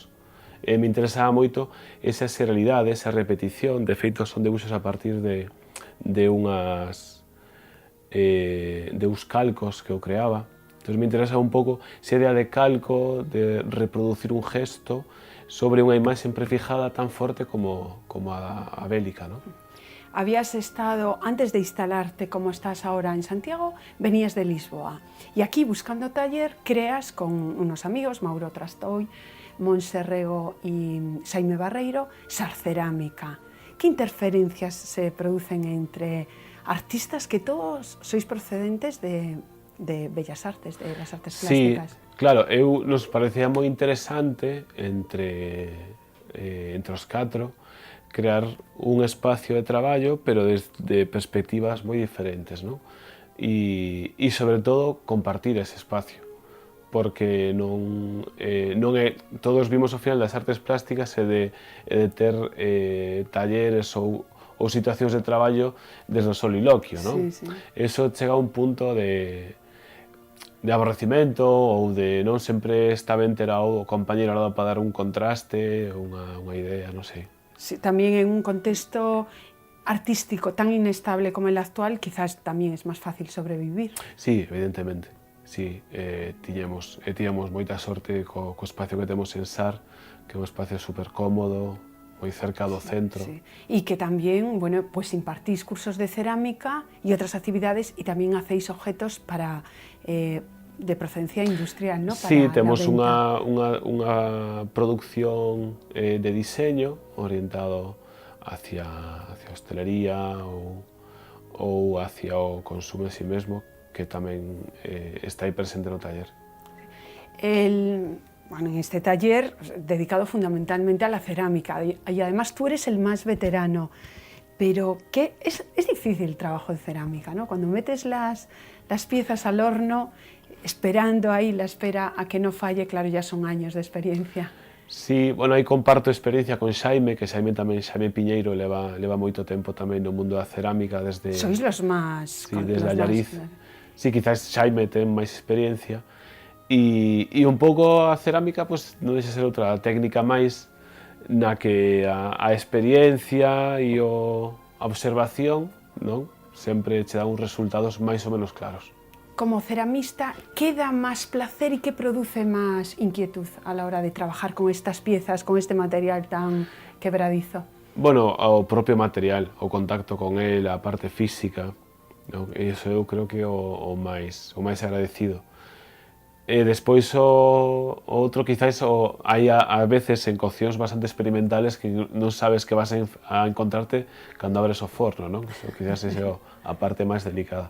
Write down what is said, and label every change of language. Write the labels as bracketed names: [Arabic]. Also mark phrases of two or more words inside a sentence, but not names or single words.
[Galician] Me interesaba moito esa serialidade, esa repetición. De feito, son debuxos a partir de uns calcos que eu creaba. Entón, me interesaba un pouco esa idea de calco, de reproducir un gesto sobre unha imaxe prefijada tan forte como a bélica, ¿no? [Spanish] Habías estado, antes de instalarte como estás ahora en Santiago, venías de Lisboa. Y aquí, buscando taller, creas con unos amigos, Mauro Trastoy, Montse Rego y Xaime Barreiro, Sarcerámica. ¿Qué interferencias se producen entre artistas que todos sois procedentes de Bellas Artes, de las artes plásticas? [Galician] Sí, claro, nos parecía moi interesante entre os catro crear un espacio de traballo, pero desde perspectivas moi diferentes, ¿no? E sobre todo compartir ese espacio, porque non todos vimos ao final das artes plásticas e de ter talleres ou situacións de traballo desde o soliloquio, non? [Spanish] Sí, sí. [Galician] Eso chega a un punto de aborrecimento ou de non sempre está ben ter ao compañeiro ao lado para dar un contraste, unha idea, non sei. [Spanish] Sí, también en un contexto artístico tan inestable como el actual, quizás también es más fácil sobrevivir. [Galician] Sí, evidentemente. Sí, tiñamos moita sorte co espacio que temos en SAR, que é un espacio super cómodo, moi cerca do centro. [Spanish] Sí. Y que también, bueno, pues impartís cursos de cerámica y otras actividades y también hacéis objetos para de procedencia industrial, ¿no? Para [Galician] sí, temos [Spanish] la venta. [Galician] unha producción de diseño orientado hacia a hostelería ou hacia o consumo en sí mesmo, que tamén está aí presente no taller. [Spanish] Bueno, en este taller dedicado fundamentalmente a la cerámica y además tú eres el más veterano, pero es difícil el trabajo de cerámica, ¿no? Cuando metes las piezas al horno, esperando ahí la espera a que no falle, claro, ya son años de experiencia. [Galician] Sí, bueno, aí comparto experiencia con Xaime, que Xaime Piñeiro leva moito tempo tamén no mundo da cerámica desde... [Spanish] Sois los más... [Galician] Sí, desde Allariz. Sí, quizás Xaime ten máis experiencia e un pouco a cerámica pues, non deixa ser outra técnica máis na que a experiencia e a observación, non? Sempre che dá uns resultados máis ou menos claros. [Spanish] Como ceramista, ¿qué da más placer y qué produce más inquietud a la hora de trabajar con estas piezas, con este material tan quebradizo? [Galician] Bueno, o propio material, o contacto con él, a parte física, non? Iso eu creo que é o máis agradecido. E despois o outro quizás hai a veces en coccións bastante experimentales que non sabes que vas a encontrarte cando abres o forno, non? Quizás esa é a parte máis delicada.